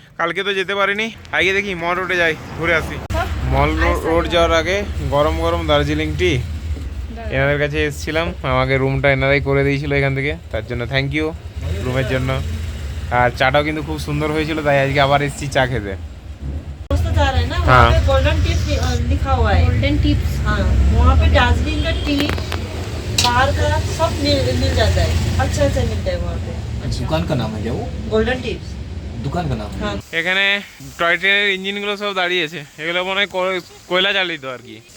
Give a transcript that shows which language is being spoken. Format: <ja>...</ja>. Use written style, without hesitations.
<bn>কালকে তো যেতে পারিনি, আগে দেখি মল রোডে যাই, ঘুরে আসি। মল রোড যাওয়ার আগে গরম গরম দার্জিলিং টি এনাদের কাছে এসেছিলাম, আমাকে রুমটা এনারাই করে দিয়েছিল এখান থেকে, তার জন্য থ্যাংক ইউ রুমের জন্য। আর চাটাও কিন্তু খুব সুন্দর হয়েছিল, তাই আজকে আবার এসেছি চা খেতে।</bn> <hi>जा रहे हैं ना, हाँ। वहाँ पे गोल्डन टिप्स लिखा हुआ है।</hi> <bn>Golden tips.</bn> <hi>हाँ, वहाँ पे दार्जिलिंग का टी, बाहर का सब मिल जाता है, अच्छा मिलता है वहाँ पे। दुकान का नाम है क्या वो? Golden tips. दुकान का नाम है? हाँ,</hi> <bn>এখানে টয় ট্রেনের ইঞ্জিনগুলো সব দাঁড়িয়েছে, এগুলো মনে হয় কয়লা চালিত আর কি।</bn>